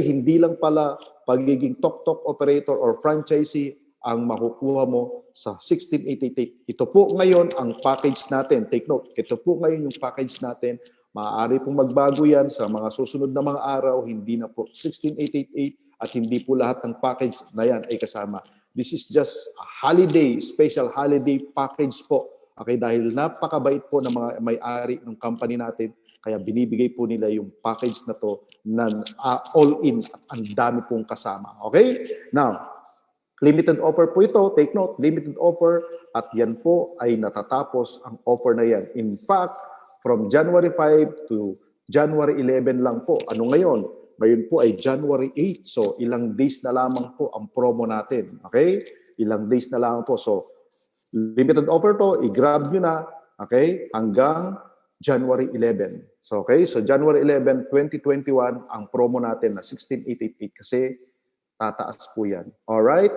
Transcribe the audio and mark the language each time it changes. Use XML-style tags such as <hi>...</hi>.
<tl>Hindi lang pala pagiging Toktok operator or franchisee ang makukuha mo sa 16,888. Ito po ngayon ang package natin.</tl> <en>Take note,</en> <tl>ito po ngayon yung package natin. Maaari pong magbago yan sa mga susunod na mga araw. Hindi na po 16,888 at hindi po lahat ng package na yan ay kasama.</tl> <en>This is just a holiday, special holiday package po.</en> <tl>Okay, dahil napakabait po ng mga may-ari ng company natin, kaya binibigay po nila yung package na to na all-in at ang dami pong kasama. Okay? Now, limited offer po ito.</tl> <en>Take note,</en> <tl>limited offer at yan po ay natatapos ang offer na yan.</tl> <en>In fact, from January 5 to January 11 lang po.</en> <tl>Ano ngayon? Ngayon po ay January 8. So, ilang days na lamang po ang promo natin. Okay? Ilang days na lamang po. So, limited offer to. I-grab nyo na. Okay? Hanggang January 11. So, okay? So, January 11, 2021, ang promo natin na 16,888 kasi tataas po yan. Alright?</tl>